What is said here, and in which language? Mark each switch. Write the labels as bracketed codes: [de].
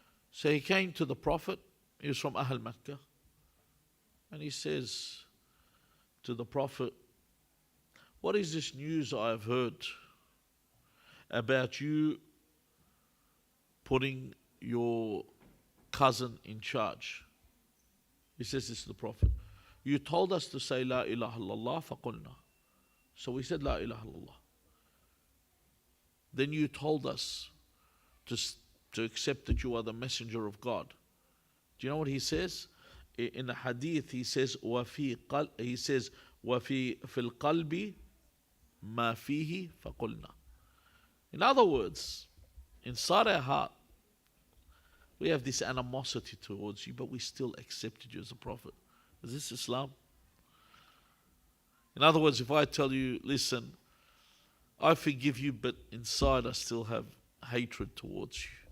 [en] So he came to the Prophet. He was from Ahl Makkah. And he says to the Prophet, what is this news I have heard about you putting your cousin in charge? He says this to the Prophet. You told us to say La ilaha illallah faqulna. So we said La ilaha illallah. Then you told us to accept that you are the messenger of God. Do you know what he says? In the hadith he says [ar] وَفِي فِي الْقَلْبِ مَا فِيهِ فَقُلْنَا. [en] In other words, inside our heart we have this animosity towards you, but we still accepted you as a prophet. Is this Islam? In other words, if I tell you, listen, I forgive you, but inside I still have hatred towards you.